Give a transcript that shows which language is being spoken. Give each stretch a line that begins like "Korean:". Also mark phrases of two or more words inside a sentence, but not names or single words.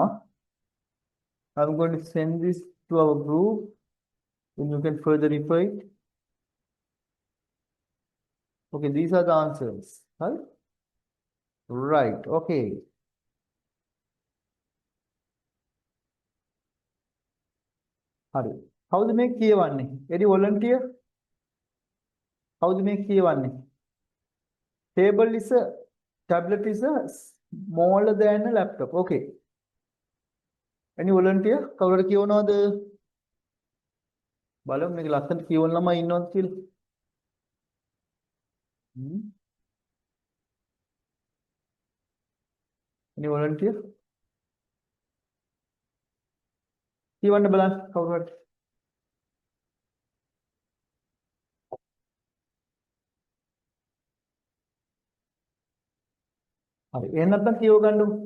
English: I'm going to send this to our group and you can further refer it. Okay, these are the answers. Right? Right. Okay. හරි.
Sinhala: How's මේ කියවන්නේ?
English: Any volunteer? How's
Sinhala: මේ කියවන්නේ?
English: Table is a tablet is a smaller than a laptop. Okay. Any volunteer?
Sinhala: කවුරුද කියවනවද? බලමු මේක ලස්සනට කියවන ළමයි ඉන්නවද කියලා.
English: Any volunteer?
Sinhala: කියවන්න බලන්න කවුරු හරි. හරි. එහෙනම් නැත්නම් කියව ගන්නකො.